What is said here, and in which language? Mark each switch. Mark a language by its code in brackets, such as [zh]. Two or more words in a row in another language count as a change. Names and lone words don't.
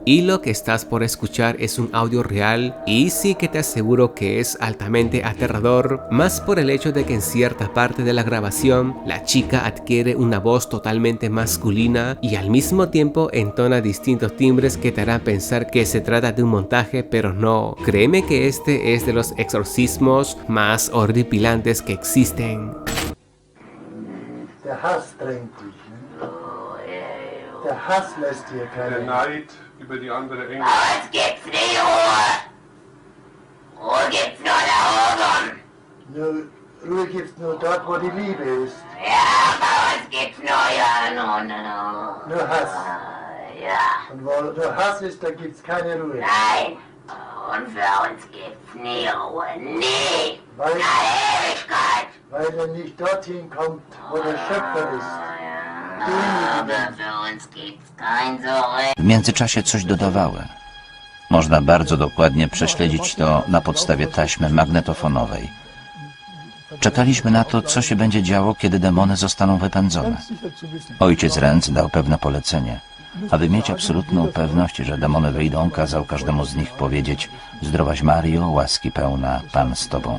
[es] Y lo que estás por escuchar es un audio real, y sí que te aseguro que es altamente aterrador, más por el hecho de que en cierta parte de la grabación la chica adquiere una voz totalmente masculina y al mismo tiempo entona distintos timbres que te harán pensar que se trata de un montaje, pero no. Créeme que este es de los exorcismos más horripilantes que existen. [de] Der Hass drängt dich, ne? Der Hass lässt hier keine... Der Neid über die andere Engel. Es gibt's nie Ruhe! Ruhe gibt's nur da oben! Ruhe gibt's nur dort, wo die Liebe ist. Ja, aber es gibt's nur, ja, no. Nur Hass. Ja. Und wo nur Hass ist, da gibt's keine Ruhe. Nein, Und für uns gibt's nie Ruhe. Nie! Weil Ewigkeit! Weil er nicht dorthin kommt, wo der Schöpfer ist. Aber für uns gibt's kein Zurück. [pl] W międzyczasie coś dodawały. Można bardzo dokładnie prześledzić to na podstawie taśmy magnetofonowej. Czekaliśmy na to, co się będzie działo, kiedy demony zostaną wypędzone. Ojciec Renz dał pewne polecenie. Aby mieć absolutną pewność, że demony wyjdą, kazał każdemu z nich powiedzieć: zdrowaś Mario, łaski pełna, Pan z Tobą.